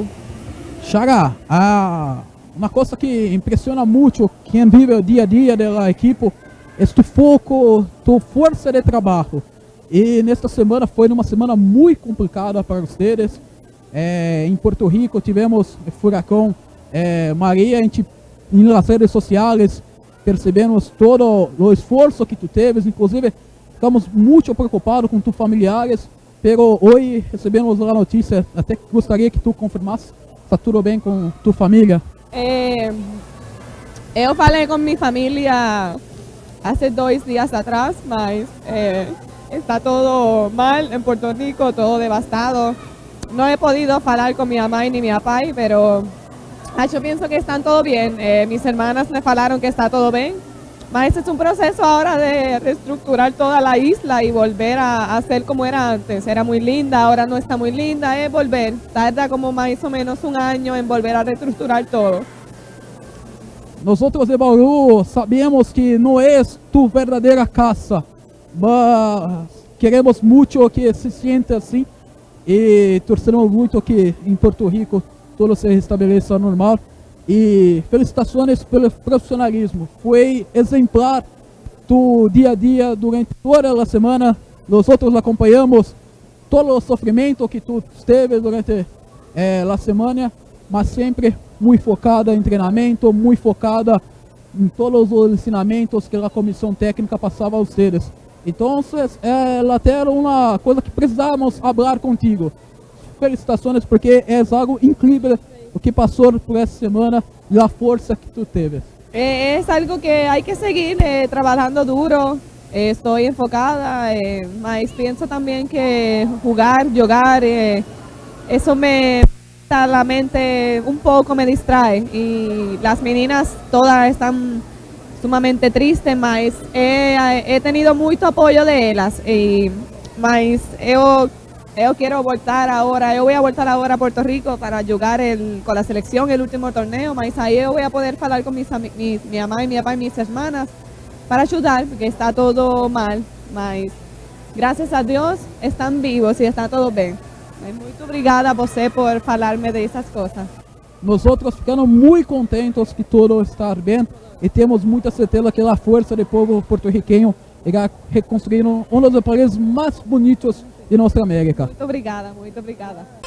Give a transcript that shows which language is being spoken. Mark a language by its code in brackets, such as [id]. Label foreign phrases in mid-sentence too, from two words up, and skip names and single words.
[es] Chara, una cosa que impresiona mucho quien vive el día a día de la equipo es tu foco, tu fuerza de trabajo. Y en esta semana fue una semana muy complicada para ustedes. [pt] En Puerto Rico tivemos el furacán María, [es] en las redes sociales [pt] percebemos todo o esforço que tu teves, inclusive estamos muito preocupados com tus familiares, pero hoje recebemos a notícia, até gostaria que tu confirmasse. ¿Está tudo bem com tu família? Eu falei com minha família há 2 dias atrás, mas está todo mal [es] en Puerto Rico, todo devastado. No he podido falar con mi mamá y ni mi papá, pero yo pienso que están todo bien. Mis hermanas me falaron que está todo bien. Mas es un proceso ahora de reestructurar toda la isla y volver a ser como era antes. Era muy linda, ahora no está muy linda, es volver. Tarda como más o menos 1 año en volver a reestructurar todo. Nosotros de Bauru sabemos que no es tu verdadeira casa, mas queremos mucho que se sienta assim [pt] e torcemos muito que em Porto Rico tudo se restabeleça normal. E felicitações pelo profissionalismo. Foi exemplar tu dia a dia durante toda a semana. Nós outros acompanhamos todo o sofrimento que tu teve durante a semana, mas sempre muito focada em treinamento, muito focada em todos os ensinamentos que a comissão técnica passava a vocês. Então, ela era uma coisa que precisávamos falar contigo. Felicitações, porque é algo incrível o que passou por essa semana e a força que tu teve. [es] Es algo que hay que seguir trabajando duro. Estoy enfocada, mas pienso también que jugar, eso me da la mente un poco, me distrae. Y las meninas todas están sumamente tristes, mas he tenido mucho apoyo de ellas. Mas yo quiero voltar ahora, yo voy a voltar ahora a Puerto Rico para jugar con la selección el último torneo, mas ahí yo voy a poder hablar con mi mamá y mi papá y mis hermanas para ayudar, porque está todo mal, mas gracias a Dios están vivos y está todo bien. [pt] Muito obrigada a você por falar-me dessas coisas. Nós outros ficamos muito contentes que tudo está bem e temos muita certeza que a força do povo porto-riquenho irá reconstruir um dos países mais bonitos de nossa América. Muito obrigada, muito obrigada.